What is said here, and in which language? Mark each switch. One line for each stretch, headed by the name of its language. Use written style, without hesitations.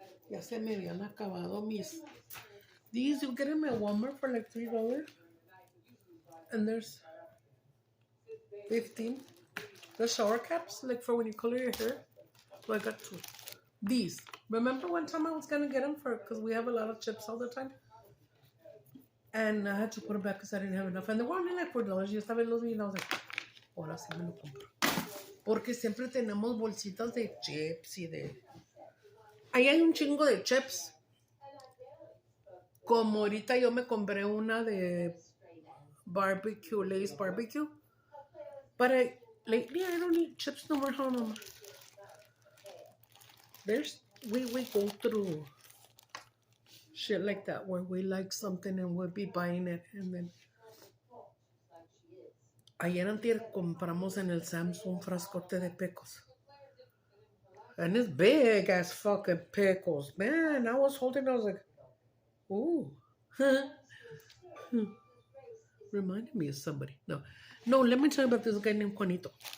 Spanish: Ya se me habían acabado mis.
English: These you get them at Walmart for like $3. And there's 15. The shower caps, like for when you color your hair. So I got 2. These. Remember one time I was gonna get them because we have a lot of chips all the time? And I had to put them back because I didn't have enough. And they were only like $4.
Spanish: Yo estaba los vi y
English: I was like,
Spanish: ahora sí me lo compro. Porque siempre tenemos bolsitas de chips y de... Ahí hay un chingo de chips. Como ahorita yo me compré una de barbecue, Lay's barbecue.
English: But lately I don't eat chips no more. Hold on. We go through shit like that where we like something and we'll be buying it and then...
Spanish: Ayer antier compramos en el Sam's un frascote de pecos.
English: And it's big as fucking pickles. Man, I was holding, I was like, ooh. Reminded me of somebody. No, let me tell you about this guy named Juanito.